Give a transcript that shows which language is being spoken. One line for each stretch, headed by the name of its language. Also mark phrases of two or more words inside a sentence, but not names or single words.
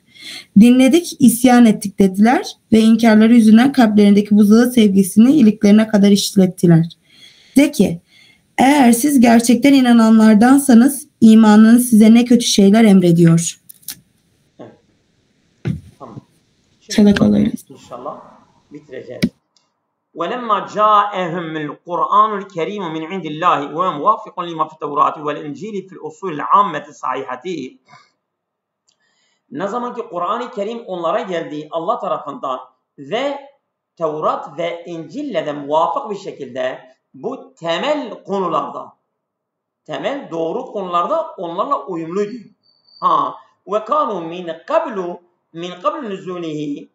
Turkish: Dinledik, isyan ettik dediler ve inkarları yüzünden kalplerindeki buzağı sevgisini iliklerine kadar işlettiler. De ki, eğer siz gerçekten inananlardansanız imanınız size ne kötü şeyler emrediyor. Evet. Tamam. Sadakalarıyla. İnşallah bitireceğiz.
Arabic: وَلَمَّا جَاءَهُمُ الْقُرْآنُ الْكَرِيمُ مِنْ عِنْدِ اللّٰهِ وَهُوَ مُوَافِقٌ لِمَا فِي التَّوْرَاةِ وَالْاِنْجِيلِ فِي الْاُصُولِ الْعَامَّةِ الصَّحِيحَةِ.
Turkish: Ne zaman ki Kur'an-ı Kerim onlara geldi Allah tarafından ve Tevrat ve İncil'le de muvafık bir şekilde bu temel konularda, temel doğru konularda onlarla uyumluydu.
Arabic: وكانوا من قبل نزوله.